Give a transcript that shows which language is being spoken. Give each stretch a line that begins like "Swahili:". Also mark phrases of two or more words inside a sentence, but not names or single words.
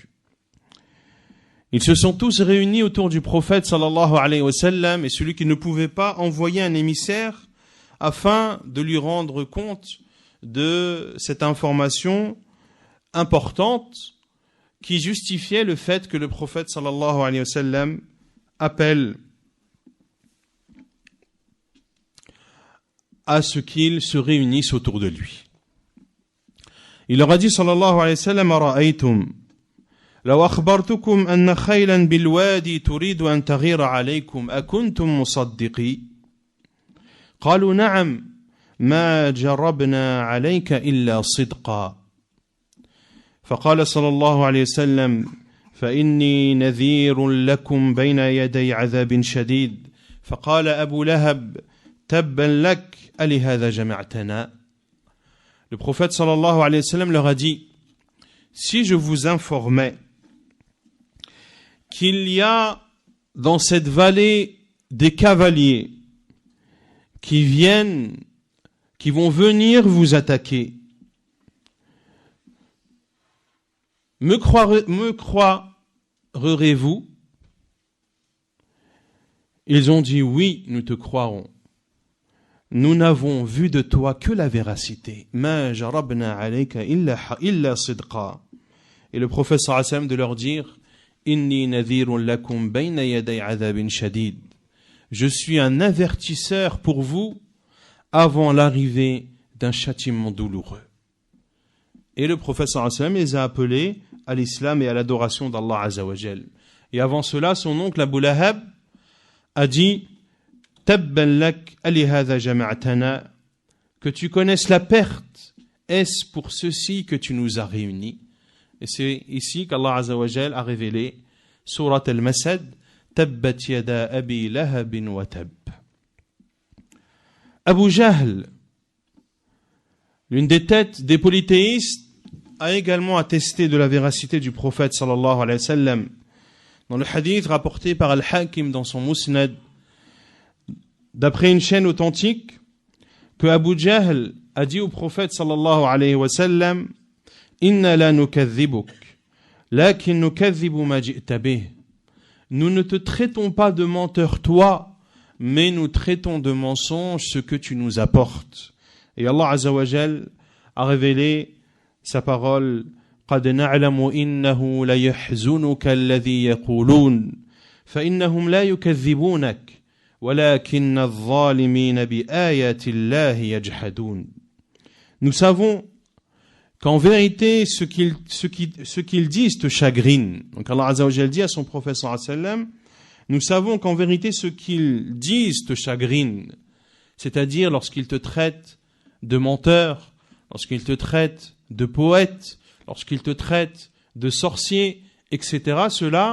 French: Ils se sont tous réunis autour du prophète
Arabic: صلى الله عليه وسلم,
French: et celui qui ne pouvait pas envoyer un émissaire afin de lui rendre compte de cette information importante qui justifiait le fait que le prophète
Arabic: صلى الله عليه وسلم
French: appelle à ce qu'ils se réunissent autour de lui. Il leur a dit
Arabic: صلى الله عليه وسلم: أرأيتم لو أخبرتكم أن خيلا بالوادي تريد أن تغير عليكم أكنتم مصدقي? قالوا نعم ما جربنا عليك إلا صدقا. فقال صلى الله عليه وسلم: فإني نذير لكم بين يدي عذاب شديد. فقال أبو لهب: تبا لك ألهذا جمعتنا.
French: Le prophète
Arabic: صلى الله عليه وسلم
French: leur a dit: si je vous informais qu'il y a dans cette vallée des cavaliers qui vont venir vous attaquer, me croirez-vous? Ils ont dit: oui, nous te croirons. Nous n'avons vu de toi que la véracité.
Arabic: ما جربنا عليك إلا صدقا.
French: Et le prophète
Arabic: صلى الله عليه وسلم
French: de leur dire:
Arabic: إني نذير لكم بين يدي عذاب شديد.
French: Je suis un avertisseur pour vous avant l'arrivée d'un châtiment douloureux. Et le prophète
Arabic: صلى الله عليه وسلم
French: les a appelés à l'islam et à l'adoration d'Allah
Arabic: عز وجل.
French: Et avant cela, son oncle Abu Lahab a dit:
Arabic: تبا لك ألهذا جمعتنا,
French: que tu connaisses la perte, est-ce pour ceci que tu nous as réunis? Et c'est ici qu'Allah
Arabic: عز وجل
French: a révélé Surat al-Masad:
Arabic: تبت يدا أبي لهب وتب.
French: Abu Jahl, l'une des têtes des polythéistes, a également attesté de la véracité du prophète
Arabic: صلى الله عليه وسلم.
French: Dans le hadith rapporté par Al-Hakim dans son Musnad, d'après une chaîne authentique, que Abu Jahl a dit au prophète
Arabic: صلى الله عليه وسلم: إنا لا نكذبك لكن نكذب ما جئت به.
French: Nous ne te traitons pas de menteur toi, mais nous traitons de mensonge ce que tu nous apportes. Et Allah
Arabic: عز وجل
French: a révélé sa parole:
Arabic: قد نعلم إنه ليحزنك الذي يقولون فإنهم لا يكذبونك ولكن الظالمين بآيات الله يجحدون.
French: Nous savons qu'en vérité ce qu'ils disent te chagrine. Donc Allah
Arabic: عز وجل
French: dit à son prophète
Arabic: صلى الله عليه وسلم:
French: nous savons qu'en vérité ce qu'ils disent te chagrine, c'est-à-dire lorsqu'ils te traitent de menteur, lorsqu'ils te traitent de poète, lorsqu'ils te traitent de sorcier, etc.